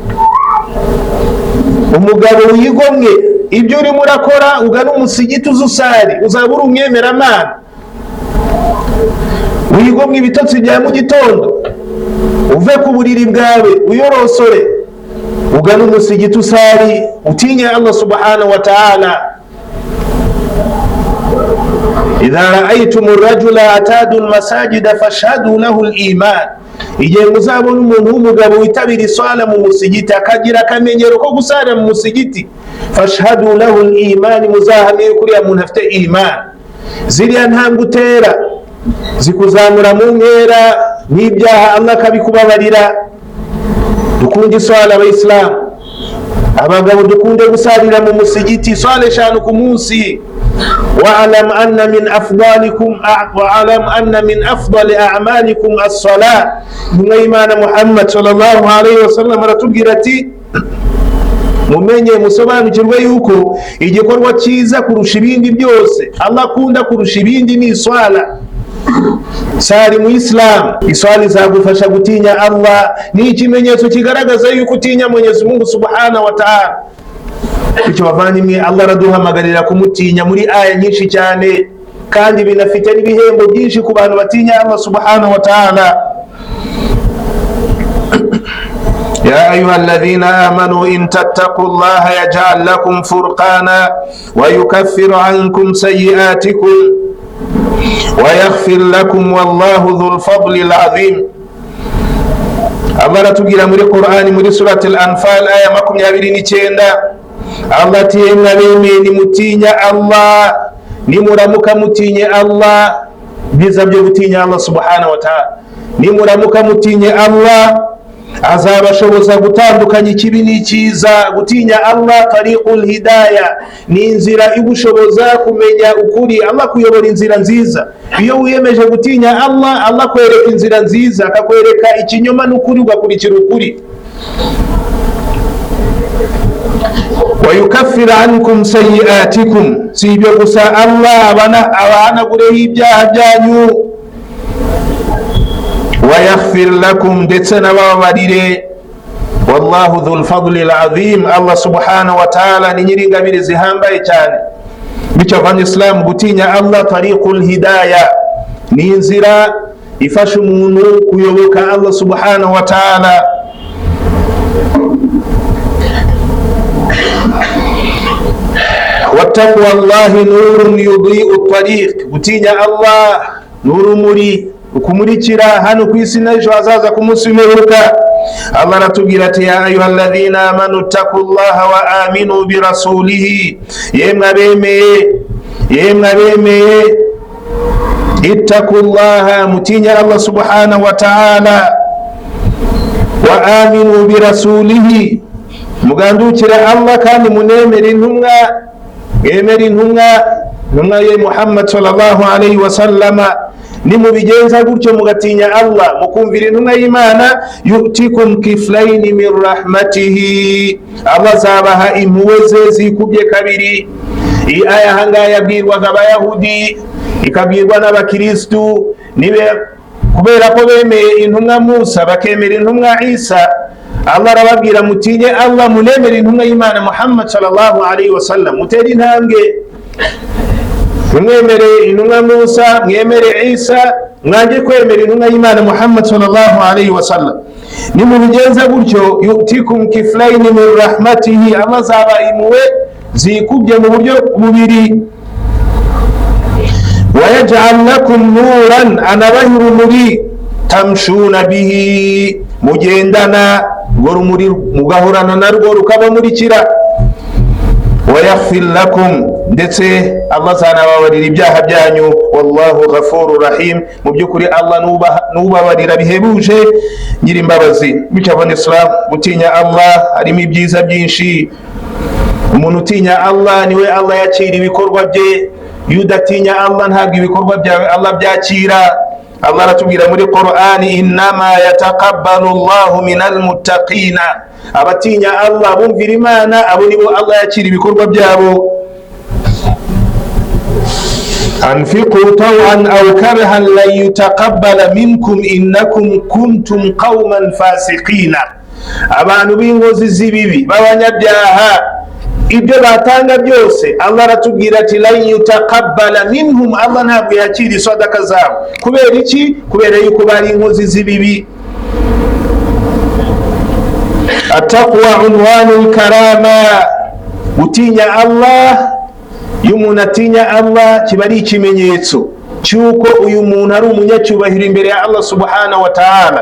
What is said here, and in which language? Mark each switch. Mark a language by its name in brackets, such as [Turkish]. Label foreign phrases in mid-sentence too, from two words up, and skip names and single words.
[Kinyarwanda] Umugabo wigomwe ibyo uri murakora ugana umusigiti uzusari uzabura umwemeramana. Wigomwe ibitotsi bya mu gitondo uve ku buriri bwawe uyorosore ugana umusigiti usari utinye Allah [Arabic] سبحانه وتعالى. إذا رأيتم الرجل يعتاد المساجد فاشهدوا له الإيمان, [Kinyarwanda] igihe muzabona umuntu w'umugabo witabira iswala mu musigiti akagira akamenyero ko gusara mu musigiti, [Arabic] فاشهدوا له الإيمان, [Kinyarwanda] muzahamye kuri ya muntu afite iman. Ziriya ntambwe utera zikuzamura mu nkera n'ibyaha Allah kabikubabarira. Dukunde iswala abayisilamu, abagabo dukunde gusarira mu musigiti swala 5 ku munsi. [Arabic] واعلم أن من أفضل أعمالكم الصلاة. [Kinyarwanda] Imana Muhammad [Arabic] صلى الله عليه وسلم [Kinyarwanda] aratubwira ati mumenye musobanukirwe yuko igikorwa cyiza kurusha ibindi byose Allah akunda kurusha ibindi ni swala. Sari mu Islam, iswali zagufasha gutinya Allah, ni ikimenyetso kigaragaza yuko utinya Mwenyezi Mungu [Arabic] سبحانه وتعالى. [Kinyarwanda] Icyo bavandimwe Allah araduhamagarira kumutinya muri aya nyinshi cyane, kandi binafite n'ibihembo byinshi ku bantu batinya Allah [Arabic] سبحانه وتعالى. يا أيها الذين آمنوا إن تتقوا الله يجعل لكم فرقانا ويكفر عنكم سيئاتكم ويغفر لكم والله ذو الفضل العظيم. [Kinyarwanda] Allah aratubwira muri Qur'ani muri surati al-Anfal aya 29, Allah ati mwabemeye nimutinya Allah, nimuramuka mutinye Allah, biza byo gutinya Allah [Arabic] سبحانه وتعالى. [Kinyarwanda] Nimuramuka mutinye Allah azabashoboza gutandukanya ikibi n'icyiza. Gutinya Allah [Arabic] طريق الهداية, [Kinyarwanda] ni inzira igushoboza kumenya ukuri, Allah kuyobora inzira nziza. Iyo wiyemeje gutinya Allah, Allah kwereka inzira nziza, akakwereka ikinyoma n'ukuri ugakurikira ukuri. [Arabic] ويكفر عنكم سيئاتكم, [Kinyarwanda] si ibyo gusa Allah abahanagureho ibyaha byanyu, [Arabic] ويغفر لكم, [Kinyarwanda] ndetse n'abababarire. [Arabic] والله ذو الفضل العظيم, [Kinyarwanda] Allah [Arabic] سبحانه وتعالى [Kinyarwanda] ni nyir'ingabire zihambaye cyane. Bityo abandi Islam gutinya Allah [Arabic] طريق الهداية, [Kinyarwanda] ni inzira ifasha umuntu kuyoboka Allah [Arabic] سبحانه وتعالى. والتقوى الله نور يضيء الطريق, [Kinyarwanda] gutinya Allah nurumuri ukumurikira hano ku isi n'ejo hazaza ku munsi w'imperuka. Allah aratubwira ati [Arabic] يا أيها الذين آمنوا اتقوا الله وآمنوا برسوله, [Kinyarwanda] yemwe abemeye ittaqullaha, mutinya Allah [Arabic] سبحانه وتعالى, وآمنوا برسوله, [Kinyarwanda] mugandukira Allah kandi munemere intumwa, mwemere intumwa ye Muhammad [Arabic] صلى الله عليه وسلم. [Kinyarwanda] Nimubigenza gutyo mugatinya Allah, mukumvira intumwa y'Imana, [Arabic] يؤتكم كفلين من رحمته, [Kinyarwanda] Allah azabaha impuhwe ze zikubye kabiri. Iyi aya hangaha yabwirwaga abayahudi, ikabwirwa n'abakristu, kubera ko bemeye intumwa Musa bakemera intumwa Isa. Allah arababwira mutinye Allah, munemere intumwa y'Imana Muhammad [Arabic] صلى الله عليه وسلم, [Kinyarwanda] mutere intambwe, mwemere intumwa Musa, mwemere Isa, mwange kwemera intumwa y'Imana Muhammad [Arabic] صلى الله عليه وسلم. [Kinyarwanda] Nimubigenza gutyo [Arabic] يؤتكم كفلين من رحمته, [Kinyarwanda] Allah azabaha impuhwe zikubye mu buryo bubiri. [Arabic] ويجعل لكم نورا, [Kinyarwanda] anabaha urumuri, [Arabic] تمشون به, [Kinyarwanda] mugendana urwo rumuri mugahorana narwo rukabamurikira. [Arabic] ويغفر لكم, [Kinyarwanda] ndetse Allah azanababarira ibyaha byanyu. [Arabic] والله غفور رحيم, [Kinyarwanda] mu by'ukuri Allah nubabarira bihebuje nyirimbabazi. Bityo abone Islam gutinya Allah harimo ibyiza byinshi. Umuntu utinya Allah niwe Allah yakira ibikorwa bye, iyo udatinya Allah ntabwo ibikorwa byawe Allah byakira. Allah aratubwira muri Qur'ani [Arabic] إنما يتقبل الله من المتقين, [Kinyarwanda] abatinya Allah bumvira Imana abo nibo Allah yakira ibikorwa byabo. [Arabic] أنفقوا طوعا أو كرها لن يتقبل منكم إنكم كنتم قوما فاسقين, [Kinyarwanda] abantu b'inkozi z'ibibi b'abanyabyaha ibyo batanga byose Allah aratubwira ati [Arabic] لن يتقبل منهم, [Kinyarwanda] Allah ntabwo yakira sadaka zabo. Kubera iki? Kubera yuko bari inkozi z'ibibi. [Arabic] التقوى عنوان الكرامة, [Kinyarwanda] gutinya Allah, iyo umuntu atinya Allah kiba ari ikimenyetso cyuko uyu muntu ari umunyacyubahiro imbere ya Allah [Arabic] سبحانه وتعالى.